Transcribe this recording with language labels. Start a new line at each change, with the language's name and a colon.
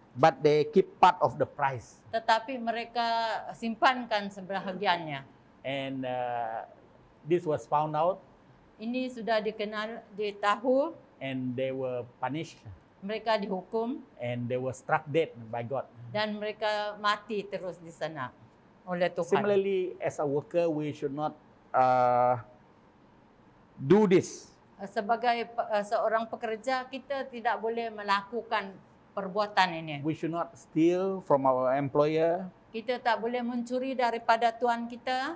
English: But they keep part of the price.
Malay: Tetapi mereka simpankan sebahagiannya.
English: And this was found out
Malay: Ini sudah ditahu,
English: and they were punished
Malay: mereka dihukum
English: and they were struck dead by God.
Malay: dan mereka mati terus di sana oleh Tuhan.
English: Similarly, as a worker, we should not do this.
Malay: Sebagai seorang pekerja, kita tidak boleh melakukan perbuatan ini.
English: We should not steal from our employer.
Malay: Kita tak boleh mencuri daripada tuan kita.